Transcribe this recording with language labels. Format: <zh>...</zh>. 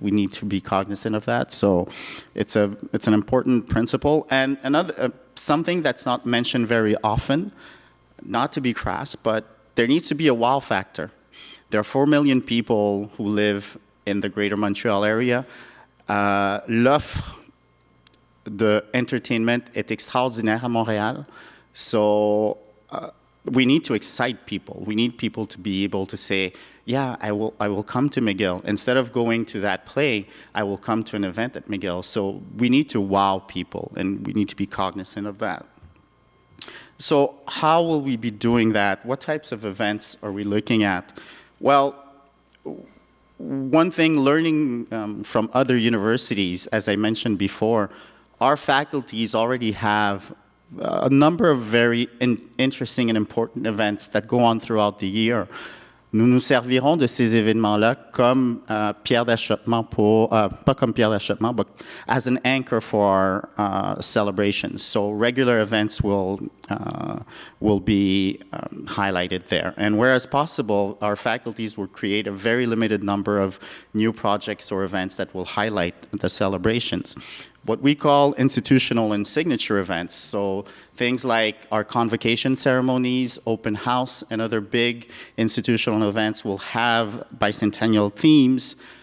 <en>We need to be cognizant of that. So it's an important principle. And another, something that's not mentioned very often, not to be crass, but there needs to be a wow factor. There are 4 million people who live in the greater Montreal area.</en> <fr>L'offre de entertainment est extraordinaire à Montréal.</fr> <en>So we need to excite people. We need people to be able to say, yeah, I will come to McGill. Instead of going to that play, I will come to an event at McGill. So we need to wow people, and we need to be cognizant of that. So how will we be doing that? What types of events are we looking at? Well, one thing, learning from other universities, as I mentioned before, our faculties already have a number of very interesting and important events that go on throughout the year.</en> <fr>Nous nous servirons de ces événements-là comme pierre d'achoppement pour, pas comme pierre d'achoppement,</fr> <en>but as an anchor for our celebrations. So regular events will be highlighted there. And whereas possible, our faculties will create a very limited number of new projects or events that will highlight the celebrations. What we call institutional and signature events, so things like our convocation ceremonies, open house, and other big institutional events will have bicentennial themes.</en>